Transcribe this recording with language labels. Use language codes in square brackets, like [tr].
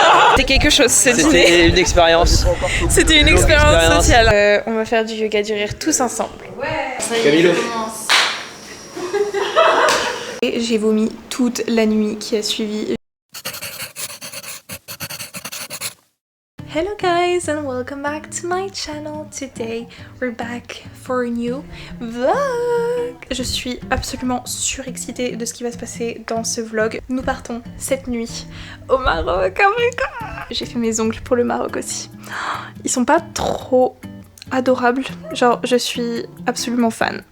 [fr] C'était quelque chose ce dîner. C'était une expérience. C'était une expérience sociale. On va faire du yoga du rire tous ensemble. Camilo. Et j'ai vomi toute la nuit qui a suivi. [en] Hello guys and welcome back to my channel. Today we're back for a new vlog. [fr] Je suis absolument surexcitée de ce qui va se passer dans ce vlog. Nous partons cette nuit au Maroc. [en] Oh my god. [fr] J'ai fait mes ongles pour le Maroc aussi. Ils sont pas trop adorables, genre je suis absolument fan.